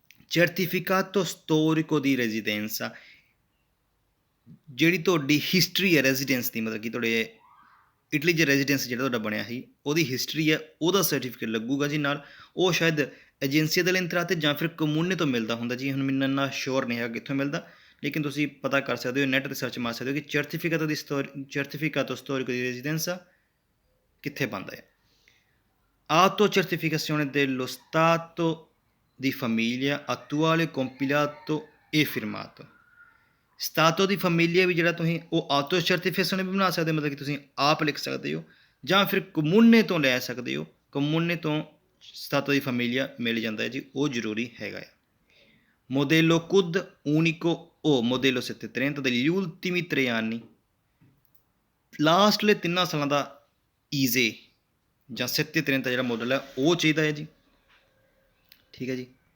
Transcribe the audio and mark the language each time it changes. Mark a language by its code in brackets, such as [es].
[pa] ਸਰਟੀਫਿਕਾਟੋ ਸਟੋਰਿਕੋ ਦੀ ਰੈਜ਼ੀਡੈਂਸਾ, ਜਿਹੜੀ ਤੁਹਾਡੀ ਹਿਸਟਰੀ ਹੈ ਰੈਜ਼ੀਡੈਂਸ ਦੀ, ਮਤਲਬ ਕਿ ਤੁਹਾਡੇ ਇਟਲੀ 'ਚ ਰੈਜ਼ੀਡੈਂਸ ਜਿਹੜਾ ਤੁਹਾਡਾ ਬਣਿਆ ਸੀ ਉਹਦੀ ਹਿਸਟਰੀ ਹੈ, ਉਹਦਾ ਸਰਟੀਫਿਕੇਟ ਲੱਗੂਗਾ ਜੀ ਨਾਲ। ਉਹ ਸ਼ਾਇਦ ਏਜੰਸੀਆ ਦੇ ਇੰਤਰਾਤੇ ਜਾਂ ਫਿਰ ਕਮੂਨੇ ਤੋਂ ਮਿਲਦਾ ਹੁੰਦਾ ਜੀ, ਹੁਣ ਮੈਨੂੰ ਇੰਨਾ ਸ਼ੋਰ ਨਹੀਂ ਹੈਗਾ ਕਿੱਥੋਂ ਮਿਲਦਾ, ਲੇਕਿਨ ਤੁਸੀਂ ਪਤਾ ਕਰ ਸਕਦੇ ਹੋ, ਨੈੱਟ 'ਤੇ ਸਰਚ ਮਾਰ ਸਕਦੇ ਹੋ ਕਿ ਸਰਟੀਫਿਕਾਟੋ ਸਟੋਰਿਕੋ ਦੀ ਰੈਜ਼ੀਡੈਂਸਾ ਕਿੱਥੇ ਬਣਦਾ ਹੈ। [it] Autocertificazione dello stato di famiglia attuale compilato e firmato। [pa] ਸਟਾਟੋ ਦੀ ਫੈਮਿਲੀਆ ਵੀ ਜਿਹੜਾ ਤੁਸੀਂ ਉਹ ਆਟੋ ਸਰਟੀਫਿਕੇਸ਼ਨ ਵੀ ਬਣਾ ਸਕਦੇ ਹੋ, ਮਤਲਬ ਕਿ ਤੁਸੀਂ ਆਪ ਲਿਖ ਸਕਦੇ ਹੋ, ਜਾਂ ਫਿਰ ਕਮੂਨੇ ਤੋਂ ਲੈ ਸਕਦੇ ਹੋ। ਕਮੂਨੇ ਤੋਂ ਸਟਾਟੋ ਦੀ ਫੈਮਿਲੀਆ ਮਿਲ ਜਾਂਦਾ ਹੈ ਜੀ, ਉਹ ਜ਼ਰੂਰੀ ਹੈਗਾ ਹੈ। [it] Modello CUD unico o modello 730 degli ultimi 3 anni, [pa] ਲਾਸਟਲੇ 3 ਸਾਲਾਂ ਦਾ ਈਜ਼ੇ ਜਾਂ 730 ਜਿਹੜਾ ਮਾਡਲ ਹੈ ਉਹ ਚਾਹੀਦਾ ਹੈ ਜੀ। ਠੀਕ ਹੈ ਜੀ।